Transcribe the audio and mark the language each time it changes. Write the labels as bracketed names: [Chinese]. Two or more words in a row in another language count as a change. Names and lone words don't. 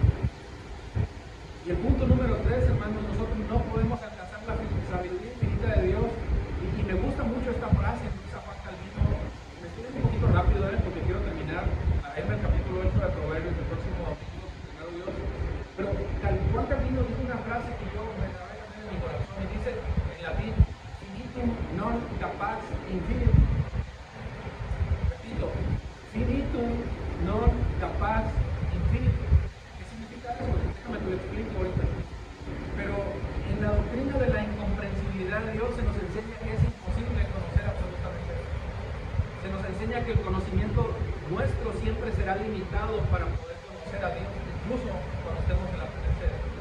[Spanish] Y el punto número 3, hermanos, nosotros no podemos alcanzar la sabiduría infinita de Dios. Y me gusta mucho esta frase, esa Juan Calvino. Me estoy un poquito rápido, porque quiero terminar a irme al capítulo 8 de Proverbios el próximo domingo, primero Dios. Pero Juan Calvino dice una frase que yo me la voy a poner en mi corazón y dice en latín: [Latin] finitum non capax infinitum. Repito, finitum non capax infinitum. [Spanish] ¿Qué significa eso? Déjame te lo explico ahorita. Pero en la doctrina de la incomprensibilidad de Dios se nos enseña que es imposible conocer absolutamente. Se nos enseña que el conocimiento nuestro siempre será limitado para poder conocer a Dios, incluso cuando estemos en la presencia de Dios.